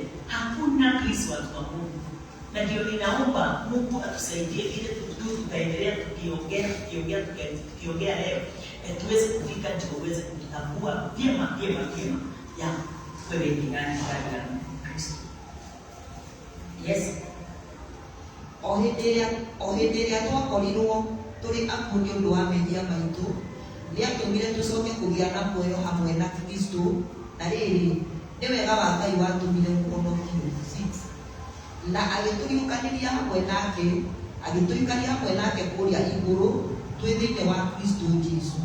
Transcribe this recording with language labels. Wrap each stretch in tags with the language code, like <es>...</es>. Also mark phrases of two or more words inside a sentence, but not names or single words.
<sw>Hakuna Kristo wa Mungu. Na ndio ninaomba Mungu atusaidie ile tutaendelea tukiongea leo. Tuweze kufika ndio uweze kutambua vyema ya wewe ni nani ndani ya Kristo. Yes.</sw> <ki>Ohenderia twakorirwo turi akundi undu wa mehia maitu ni atumire tucoke kugia na muoyo hamwe na Kristo na riri ni wega wa Ngai watumire muhonokia 6 na agituriukaniria hamwe nake kuria iguru twi thiini wa Kristo Jesu.</ki>